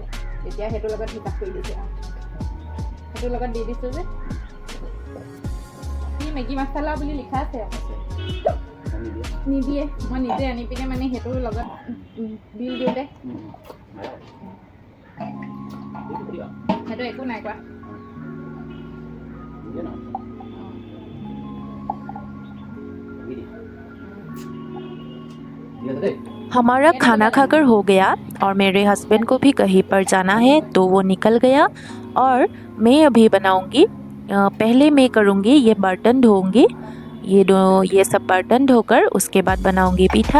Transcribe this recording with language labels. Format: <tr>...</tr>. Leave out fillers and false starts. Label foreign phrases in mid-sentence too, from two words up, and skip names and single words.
<as>তেতিয়া সেইটোৰ লগত হিচাপ কৰি দিছোঁ আৰু সেইটোৰ লগত দি দিছোঁ যে কি মেগী মছলা বুলি লিখা আছে নিদিয়ে। মই নিজে আনি পিনে মানে সেইটোৰ লগত বিল দিওঁতে সেইটো একো নাই কোৱা।</as> <hi>हमारा खाना खाकर हो गया और मेरे हस्बैंड को भी कहीं पर जाना है तो वो निकल गया। और मैं अभी बनाऊंगी, पहले मैं करूंगी ये बर्तन धोऊंगी, ये सब बर्तन धोकर उसके बाद बनाऊंगी पीठा।</hi>